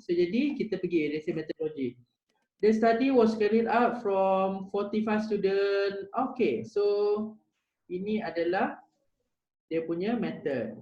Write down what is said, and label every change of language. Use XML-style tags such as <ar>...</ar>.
<id>So jadi kita pergi dari methodology.</id> <en>The study was carried out from 45 student.</en> <id>Okay, so ini adalah dia punya method.</id>